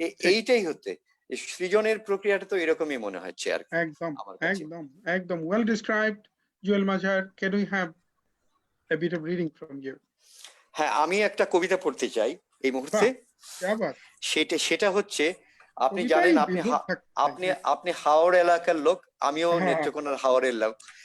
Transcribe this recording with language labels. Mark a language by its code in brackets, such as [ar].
[bn] এইটাই হচ্ছে সৃজনের প্রক্রিয়াটা, তো এরকমই মনে হচ্ছে আর কি। একদম [en] well described, Jewell Mancher. Can we have a bit of reading from you? [bn] হ্যাঁ, আমি একটা কবিতা পড়তে চাই এই মুহূর্তে। সেটা হচ্ছে, আপনি জানেন, আপনি হাওড় এলাকার লোক, আমিও নেত্রকোনার হাওড়ের লোক।